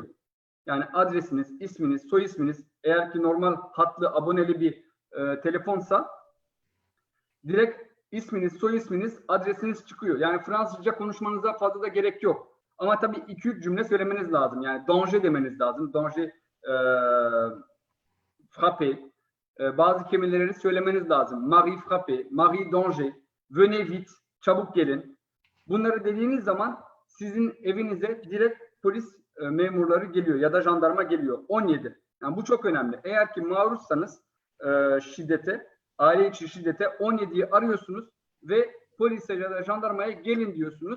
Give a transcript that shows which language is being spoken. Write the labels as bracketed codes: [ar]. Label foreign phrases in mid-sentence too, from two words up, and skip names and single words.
[tr] Yani adresiniz, isminiz, soy isminiz, eğer ki normal hatlı, aboneli bir telefonsa direkt isminiz, soy isminiz, adresiniz çıkıyor. Yani Fransızca konuşmanıza fazla da gerek yok. Ama tabii 2-3 cümle söylemeniz lazım. Yani danger demeniz lazım. [fr] Danger frappé. [tr] Bazı kelimeleri söylemeniz lazım. [fr] Marie frappé, Marie danger, venez vite, [tr] çabuk gelin. Bunları dediğiniz zaman sizin evinize direkt polis memurları geliyor ya da jandarma geliyor. 17. Yani bu çok önemli. Eğer ki maruzsanız şiddete, aile içi şiddete 17'yi arıyorsunuz ve polise ya da jandarmaya gelin diyorsunuz.